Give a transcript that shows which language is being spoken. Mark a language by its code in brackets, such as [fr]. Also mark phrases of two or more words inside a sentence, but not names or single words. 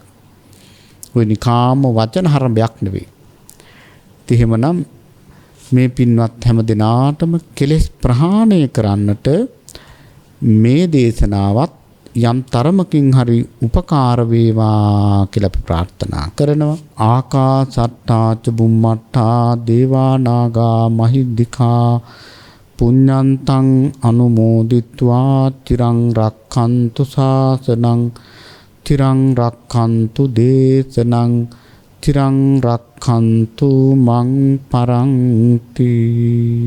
[si] ඔය නිකාම වචන හරඹයක් නෙවෙයි. එහෙමනම් මේ පින්වත් හැම දිනාටම කෙලෙස් ප්‍රහාණය කරන්නට මේ දේශනාවත් යම් තරමකින් හරි උපකාර වේවා කියලා අපි ප්‍රාර්ථනා කරනවා. [pi] ආකාසට්ටා ච බුම්මට්ටා දේවා නාග මහිද්దికා පුඤ්ඤන්තං අනුමෝදිත්වා තිරං රක්ඛන්තු ශාසනං තිරං රක්ඛන්තු දේශනං තිරං රක්ඛන්තු මං පරන්ති.